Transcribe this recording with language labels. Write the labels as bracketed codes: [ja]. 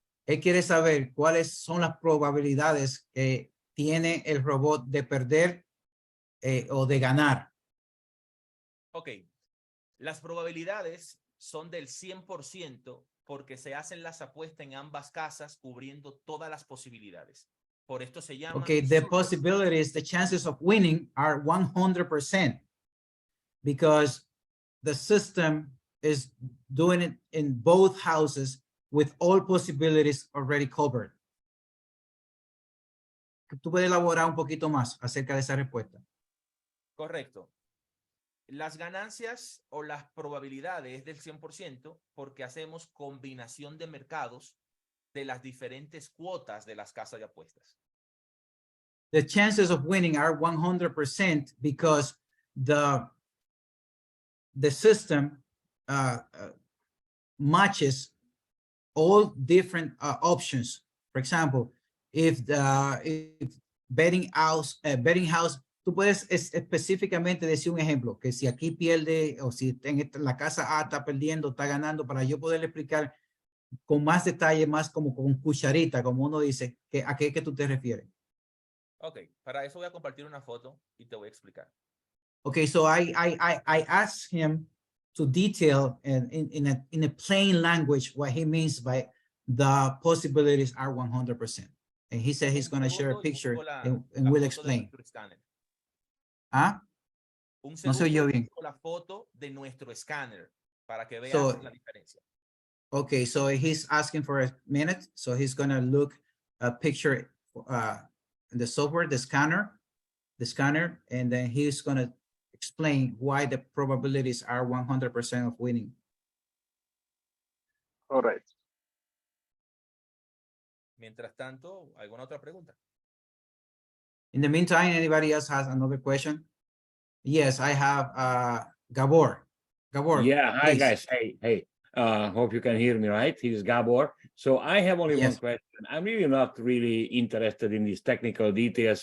[es] Él quiere saber cuáles son las probabilidades que tiene el robot de perder o de ganar. Ok. Las probabilidades son del 100% porque se hacen las apuestas en ambas casas cubriendo todas las posibilidades. Por esto se llama. [en] Okay, the possibilities, the chances of winning are 100% because the system is doing it in both houses with all possibilities already covered. [es] ¿Tú puedes elaborar un poquito más acerca de esa respuesta? Correcto. Las ganancias o las probabilidades es del 100% porque hacemos combinación de mercados de las diferentes cuotas de las casas de apuestas. [en] The chances of winning are 100% because the system matches all different options. For example, if betting house, [es] tú puedes específicamente decir un ejemplo, que si aquí pierde o si en la casa A está perdiendo, está ganando, para yo poderle explicar con más detalle, más como con cucharita, como uno dice, ¿a qué que tú te refieres? Ok, para eso voy a compartir una foto y te voy a explicar. [en] Okay, so I asked him to detail in a plain language what he means by the possibilities are 100%. And he said he's going to share a picture and we'll explain. [es] ¿Ah? No se oyó bien. La foto de nuestro escáner para que vean [en] So, [es] la diferencia. [en] Okay, so he's asking for a minute. So he's going to look a picture in the software, the scanner, and then he's going to explain why the probabilities are 100% of winning. All right. [es] Mientras tanto, ¿alguna otra pregunta? [en] In the meantime, anybody else has another question? Yes, I have Gabor. Gabor, Yeah, hi please. guys. Hey. Hope you can hear me, right? This is Gabor. So I have only one question. I'm really not really interested in these technical details.